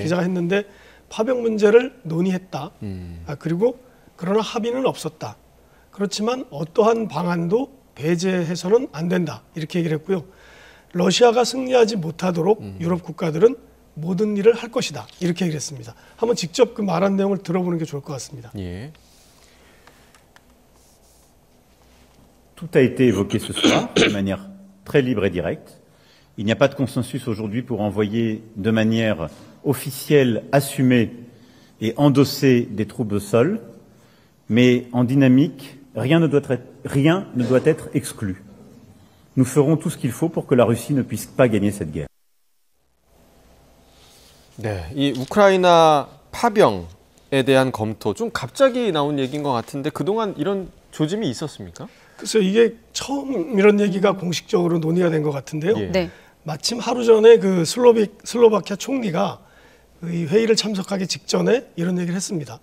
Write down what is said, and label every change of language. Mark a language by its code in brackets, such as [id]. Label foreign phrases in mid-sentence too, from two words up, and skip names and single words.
[ko] 기자가 했는데 파병 문제를 논의했다. 그리고 그러나 합의는 없었다. 그렇지만 어떠한 방안도 배제해서는 안 된다. 이렇게 얘기를 했고요. 러시아가 승리하지 못하도록 유럽 국가들은 모든 일을 할 것이다. 이렇게 얘기를 했습니다. 한번 직접 그 말한 내용을 들어보는 게 좋을 것 같습니다. 예. [fr] Tout a été évoqué ce soir de manière très libre et directe. Il n'y a pas de consensus aujourd'hui pour envoyer de manière officielle, assumée et endossée des troupes au sol, mais en dynamique, rien ne doit être exclu. Nous ferons tout ce qu'il faut pour que la Russie ne puisse pas gagner cette guerre. [ko] 네, 이 우크라이나 파병에 대한 검토 좀 갑자기 나온 얘기인 것 같은데 그동안 이런 조짐이 있었습니까? 그래서 이게 처음 이런 얘기가 공식적으로 논의가 된 것 같은데요. 예. 네. 마침 하루 전에 그 슬로바키아 총리가 이 회의를 참석하기 직전에 이런 얘기를 했습니다.